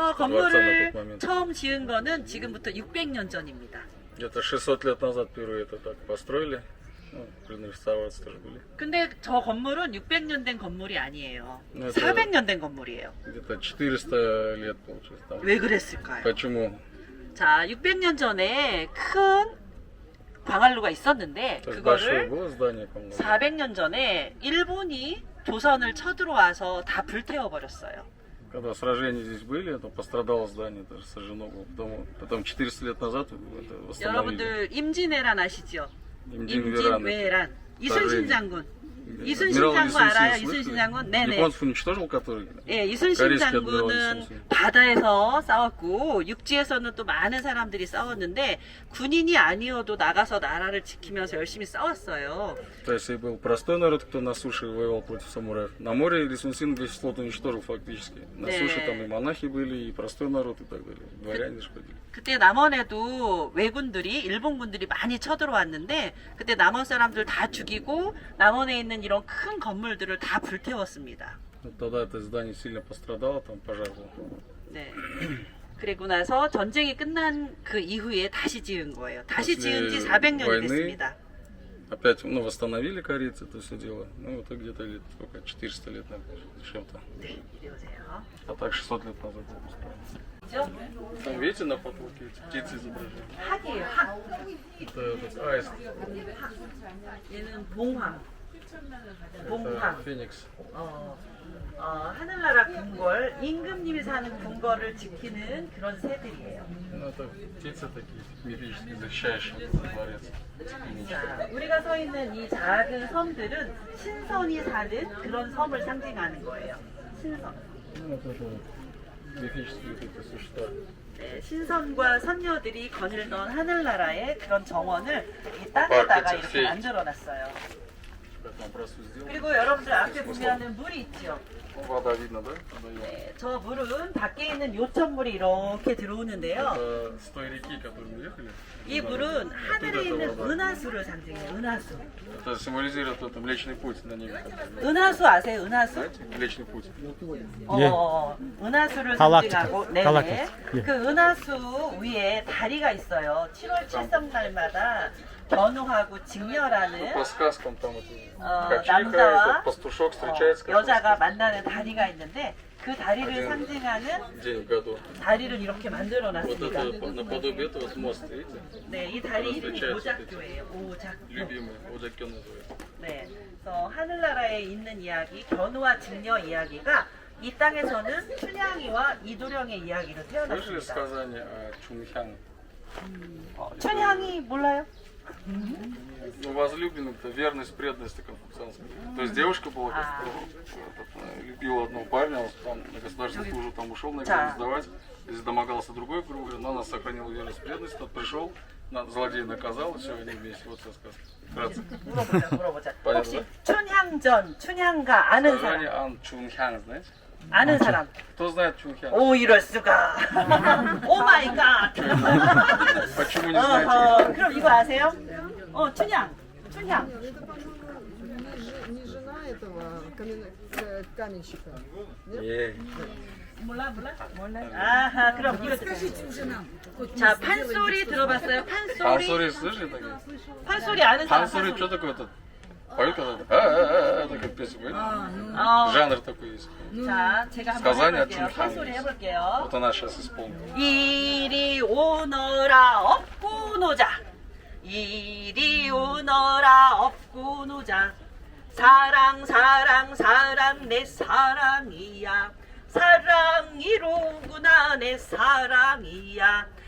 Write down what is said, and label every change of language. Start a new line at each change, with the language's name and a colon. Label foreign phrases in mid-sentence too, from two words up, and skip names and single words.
Korean: 저
Russian: что дворца на
Korean: 건물을
Russian: тот момент.
Korean: 처음 지은 거는 지금부터 600년 전입니다.
Russian: Где-то 600 лет назад впервые это так построили. Ну, реставрации тоже были.
Korean: 근데 저 건물은 600년 된 건물이 아니에요. 네, 400년 된 건물이에요.
Russian: Где-то 400 лет получается. Там.
Korean: 왜 그랬을까요?
Russian: Почему?
Korean: 자, 600년 전에 큰 광활루가 있었는데
Russian: То есть большое
Korean: 그거를
Russian: было здание, по-моему.
Korean: 400년 전에 일본이 조선을 쳐들어와서 다 불태워 버렸어요.
Russian: Когда сражения здесь были, то пострадало здание, даже сожжено было. Потом 400 лет назад это восстановили.
Korean: 여러분들 임진왜란 아시죠?
Russian: Имдин-Веран.
Korean: 임진왜란. 이순신 장군. 이순신
Russian: Адмирал
Korean: 장군
Russian: Исунсин
Korean: 알아요?
Russian: слышали?
Korean: 이순신 장군? 네네.
Russian: Японцев уничтожил, который?
Korean: 예, 이순신
Russian: Корейский адмирал
Korean: 장군은
Russian: Исунсин.
Korean: 바다에서 싸웠고 육지에서는 또 많은 사람들이 싸웠는데 군인이 아니어도 나가서 나라를 지키면서 열심히 싸웠어요.
Russian: То есть и был простой народ, кто на суше воевал против самураев. На море Исунсин весь флот уничтожил фактически. На Да. суше там и монахи были, и простой народ и так далее. Дворяне же ходили.
Korean: 그때 남원에도 왜군들이 일본군들이 많이 쳐들어왔는데 그때 남원 사람들 다 죽이고 남원에 있는 이런 큰 건물들을 다 불태웠습니다.
Russian: Вот тогда это здание сильно пострадало, там пожар был.
Korean: 네. 그리고 나서 전쟁이 끝난 그 이후에 다시 지은 거예요. 다시
Russian: после
Korean: 지은 지 400년이
Russian: войны
Korean: 됐습니다.
Russian: Опять, ну, восстановили корейцы это все дело. Ну, это где-то лет, сколько, 400 лет, наверное, с чем-то.
Korean: 네, 이리 오세요.
Russian: А так 600 лет назад было построено.
Korean: 그죠?
Russian: Там, видите, на потолке эти птицы изображены?
Korean: 학이에요, 학.
Russian: Это этот аист,
Korean: 얘는 봉황. 봉황.
Russian: это феникс.
Korean: 하늘나라 궁궐, 임금님이 사는 궁궐을 지키는 그런 새들이에요.
Russian: Ну, это птицы такие мифические, защищающие дворец.
Korean: 자, 우리가 서 있는 이 작은 섬들은 신선이 사는 그런 섬을 상징하는 거예요. 신선.
Russian: Ну, вот это вот мифические вот эти существа.
Korean: 네, 신선과 선녀들이 거닐던 하늘나라의 그런 정원을 이 땅에다가 이렇게 만들어놨어요.
Russian: Как на образцу сделано.
Korean: 그리고 여러분들 앞에 보면은 물이 있죠.
Russian: Вода видно, да? Водоем.
Korean: 네, 저 물은 밖에 있는 요천물이 이렇게 들어오는데요.
Russian: Это с той реки, которую мы ехали.
Korean: 이 물은 하늘에 있는 은하수를 상징해요. 은하수.
Russian: Это символизирует это Млечный Путь на небе.
Korean: 은하수 아세요? 은하수?
Russian: Знаете? Млечный Путь.
Korean: 은하수를 갈락티카. 상징하고 네. 갈락티카. 예. 그 은하수 위에 다리가 있어요. 7월 7성날마다 견우하고 직녀라는
Russian: По сказкам там это
Korean: 남자와
Russian: ткачиха, это пастушок встречается как
Korean: 여자가 만나는 다리가 있는데 그 다리를
Russian: один
Korean: 상징하는
Russian: день в году.
Korean: 다리를 이렇게 만들어
Russian: Вот
Korean: 놨습니다.
Russian: это наподобие этого вот мост, видите?
Korean: 네, 이 다리 이름이
Russian: встречаются
Korean: 오작교예요. 오작교.
Russian: Любимый, Оджакён называется.
Korean: 네, 그래서 하늘나라에 있는 이야기, 견우와 직녀 이야기가 이 땅에서는 춘향이와 이도령의 이야기로
Russian: Слышали
Korean: 태어났습니다.
Russian: сказание о Чунхян?
Korean: 춘향이 몰라요?
Russian: Ну, возлюбленный-то верность, преданность конфуцианская. То есть девушка была, любила одного парня, он там на государственную службу там ушел на экзамен сдавать. Здесь домогался другой, грубо говоря, но она сохранила верность, преданность. Тот пришел, злодей наказал, и все, они вместе. Вот вся сказка. Вкратце.
Korean: 물어보자.
Russian: понятно,
Korean: 혹시 춘향전, 춘향가 아는 사람?
Russian: Сказание Ан Чунхян, знаете?
Korean: 아는 사람?
Russian: Кто знает Чунхян?
Korean: 오, 이럴 수가.
English: oh my god.
Russian: Почему не знаете?
Korean: 그럼 이거 아세요? 춘향. 춘향.
Russian: Не жена этого каменщика.
Korean: 몰라? 아하, 그럼 이거 자, 판소리 들어봤어요? 판소리?
Russian: Пансори слышали такие? 판소리 아는 사람? Пансори, что такое этот? Поют когда-то? Такая песня, поют? Жанр такой есть.
Korean: 자, 제가 한번
Russian: сказание
Korean: 해볼게요. 춘향. 판소리 해볼게요.
Russian: Вот она сейчас исполнит.
Korean: 이리 오너라 업고 노자. 이리 오너라 업고 노자. 사랑 사랑 사랑 내 사랑이야. 사랑이로구나 내 사랑이야.